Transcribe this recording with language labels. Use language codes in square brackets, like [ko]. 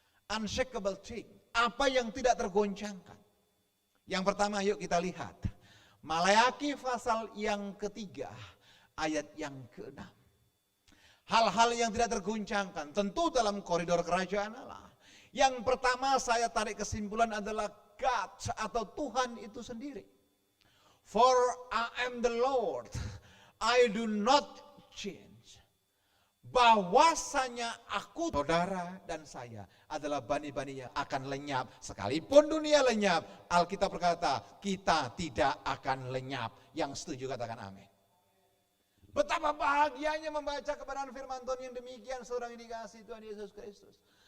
[en] Unshakable thing, [id] apa yang tidak tergoncangkan. Yang pertama yuk kita lihat. Maleakhi pasal yang ketiga ayat yang ke-6. Hal-hal yang tidak tergoncangkan tentu dalam koridor kerajaan Allah. Yang pertama saya tarik kesimpulan adalah God atau Tuhan itu sendiri. [en] For I am the Lord, I do not change. [id] Bahwasanya aku, saudara dan saya adalah bani-bani yang akan lenyap. Sekalipun dunia lenyap, Alkitab berkata kita tidak akan lenyap. Yang setuju katakan amin. Betapa bahagianya membaca kebenaran firman Tuhan yang demikian, saudara yang dikasihi Tuhan Yesus Kristus.